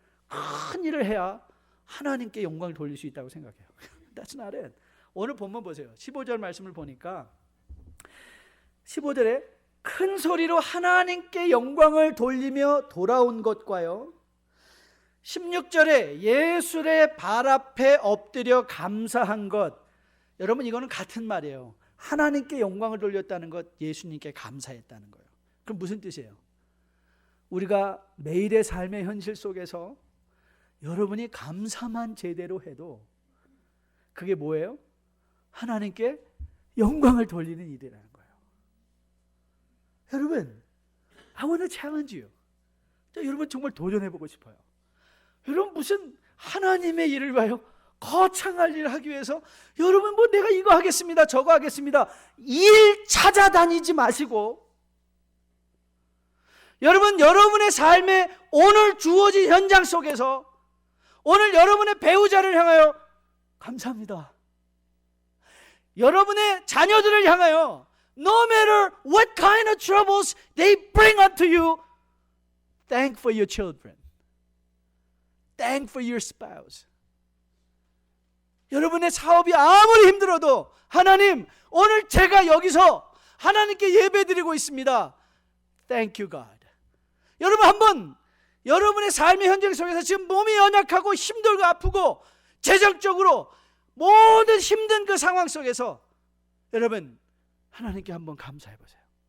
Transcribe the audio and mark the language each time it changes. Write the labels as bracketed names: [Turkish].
[Korean] 큰 일을 해야 하나님께 영광을 돌릴 수 있다고 생각해요. [English] That's not it. [Korean] 오늘 본문 보세요. 15절 말씀을 보니까 15절에 큰 소리로 하나님께 영광을 돌리며 돌아온 것과요, 16절에 예수의 발 앞에 엎드려 감사한 것, 여러분 이거는 같은 말이에요. 하나님께 영광을 돌렸다는 것, 예수님께 감사했다는 거예요. 그럼 무슨 뜻이에요? 우리가 매일의 삶의 현실 속에서 여러분이 감사만 제대로 해도 그게 뭐예요? 하나님께 영광을 돌리는 일이라는 거예요. 여러분, [English] I want to challenge you. [Korean] 여러분 정말 도전해보고 싶어요. 여러분 무슨 하나님의 일을 봐요? 거창할 일을 하기 위해서 여러분 뭐 내가 이거 하겠습니다, 저거 하겠습니다, 일 찾아다니지 마시고 여러분, 여러분의 삶에 오늘 주어진 현장 속에서 오늘 여러분의 배우자를 향하여 감사합니다. 여러분의 자녀들을 향하여 [English] No matter what kind of troubles they bring unto you, thank for your children. Thank for your spouse. [Korean] 여러분의 사업이 아무리 힘들어도 하나님, 오늘 제가 여기서 하나님께 예배드리고 있습니다. [English] Thank you, God. [Korean] 여러분 한번 여러분의 삶의 현장 속에서 지금 몸이 연약하고 힘들고 아프고 재정적으로 모든 힘든 그 상황 속에서 여러분 하나님께 한번 감사해 보세요.